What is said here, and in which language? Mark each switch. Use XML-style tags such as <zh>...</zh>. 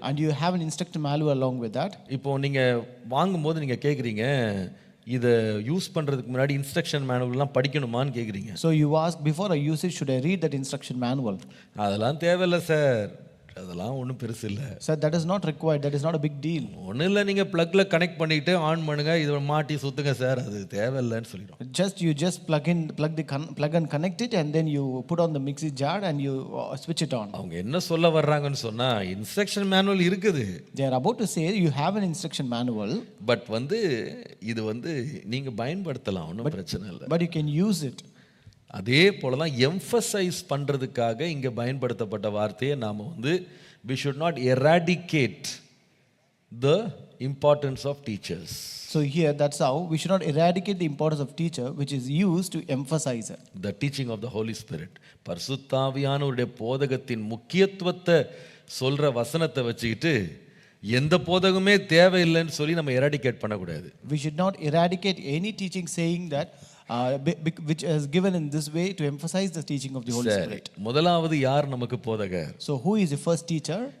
<en>and you have an instruction manual along with that.</en> <ta>இப்போ நீங்க வாங்கும்போது நீங்க கேக்குறீங்க, இதை யூஸ் பண்றதுக்கு முன்னாடி இன்ஸ்ட்ரக்ஷன் மேனுவல்லாம் படிக்கணுமான்னு கேக்குறீங்க.</ta> <en>So you ask, before I use it, should I read that instruction manual?</en> <ta>அதெல்லாம் தேவையில்லை சார், அதெல்லாம் ஒன்றும் பெருசு இல்லை.</ta> <en>Sir, that is not required, that is not a big deal.</en> <ta>ஒன்றும் இல்லை, நீங்கள் ப்ளக்கில் கனெக்ட் பண்ணிட்டு ஆன் பண்ணுங்க, இதை மாட்டி சுற்றுங்க சார், அது தேவையில்லைன்னு சொல்லிடும்.</ta> <en>You just plug and connect it, and then you put on the mixie jar and you switch it on.</en> <ta>அவங்க என்ன சொல்ல வர்றாங்கன்னு சொன்னா, இன்ஸ்ட்ரக்ஷன் மேனுவல் இருக்குது.</ta> <en>They are about to say you have an instruction manual,</en> <ta>but இது நீங்க பயன்படுத்தலாம், ஒன்றும் பிரச்சனை இல்லை.</ta> <en>but you can use it.</en> <ta>அதே போல தான் எம்ஃபசைஸ் பண்றதுக்காக இங்க பயன்படுத்தப்பட்ட வார்த்தையை நாம</ta> <en>we should not eradicate the importance of teachers. So here, that's how we should not eradicate the importance of teacher, which is used to emphasize it. The teaching of the Holy Spirit.</en> <ta>பரிசுத்தாவியானவருடைய போதகத்தின் முக்கியத்துவத்தை சொல்ற வசனத்தை வச்சுக்கிட்டு எந்த போதகமே தேவையில்லைன்னு சொல்லி நம்ம eradicate பண்ணக்கூடாது.</ta> <en>We should not eradicate any teaching saying that which is given in this way to emphasize the teaching of the Holy Spirit.</en> <ta>முதலாவது யார் நமக்கு போதகர்?</ta> <en>So who is the first teacher?</en>